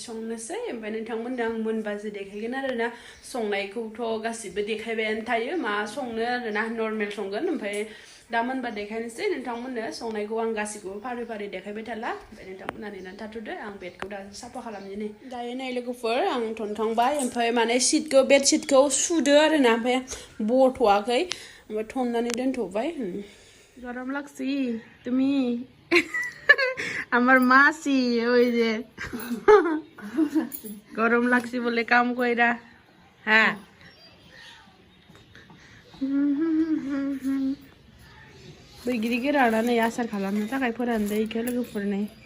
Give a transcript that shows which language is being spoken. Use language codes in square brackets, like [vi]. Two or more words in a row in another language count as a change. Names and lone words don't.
[brx] संनोसै ओमफ्राय नोंथांमोननो आं मोनबासो देखायगोन आरोना संनायखौथ' गासिबो देखायबायानो थायो मा संनो आरोना नर्मेल संगोन ओमफ्राय दा मोनबा देखायनोसै नोंथांमोननो संनायखौ आं गासिखौबो फारि फारि देखायबाय थाला ओमफ्राय नोंथांमोना नेनानै थाथ'दो आं बेडखौ दासो साफा खालामनि दायो नै लोगोफोर आं थनखांबाय ओमफ्राय माने सिटखौ बेडशिटखौ सुदो आरोना ओमफ्राय बथ'वाखै ओमफ्राय थननानै दोनथ'बाय [bn] गरम লাগছি তুমি আমার মাসি ওই যে গরম লাগছি বলে কাম কইরা হ্যাঁ [brx] बैग्रि गोराना नै आसार खालामनो थाखाय फोरानदो इखो लोगोफोरनो